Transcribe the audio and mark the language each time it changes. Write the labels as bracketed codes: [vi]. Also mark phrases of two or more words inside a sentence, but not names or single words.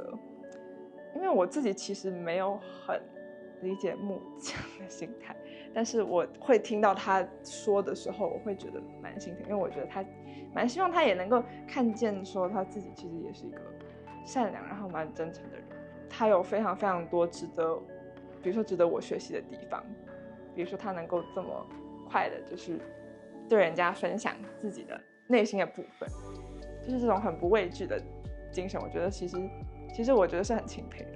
[zh] 因為我自己其實沒有很理解木這樣的心態，但是我會聽到他說的時候，我會覺得蠻心疼，因為我覺得他蠻希望他也能夠看見，說他自己其實也是一個善良然後蠻真誠的人。他有非常非常多值得，比如說值得我學習的地方，比如說他能夠這麼快的，就是對人家分享自己的內心的部分，就是這種很不畏懼的精神，我覺得其實我覺得是很欽佩的。